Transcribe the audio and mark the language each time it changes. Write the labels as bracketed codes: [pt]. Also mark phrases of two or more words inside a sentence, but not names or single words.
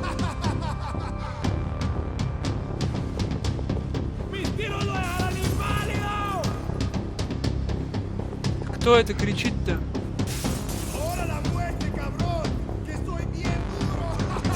[es] ¡Mis tiros lo dejarán inválido! [ru] Кто это кричит-то? [es] Ahora la muerte, cabrón, que estoy bien duro.